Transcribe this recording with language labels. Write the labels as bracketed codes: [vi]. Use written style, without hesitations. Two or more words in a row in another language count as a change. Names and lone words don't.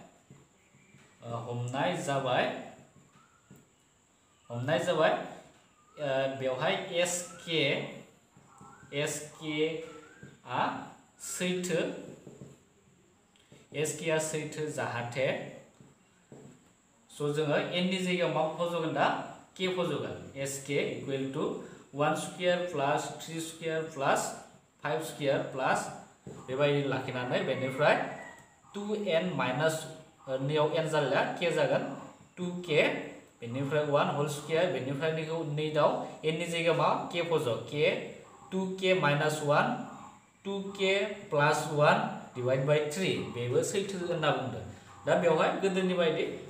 [brx] बेवहाय sk आ सैथो sk आ सैथो जाहाथे स' जोङो n नि जायगायाव मा फज'गोन दा k फज'गोन [en] sk equal to 1 square plus 3 square plus 5 square plus [brx] बेबायदि लाखिनानै बेनिफ्राय [en] 2n minus [brx] नैयाव n जालिया k जागोन 2k बेनिफ्राय [en] 1 whole square [brx] बेनिफ्राय नैखौ नैदाव n नि जायगायाव मा k फज' [en] k 2k minus 1 2k plus 1 divide by 3 [brx] बेबो सैथो होनना बुंदों दा बेवहाय गोदोनि बायदि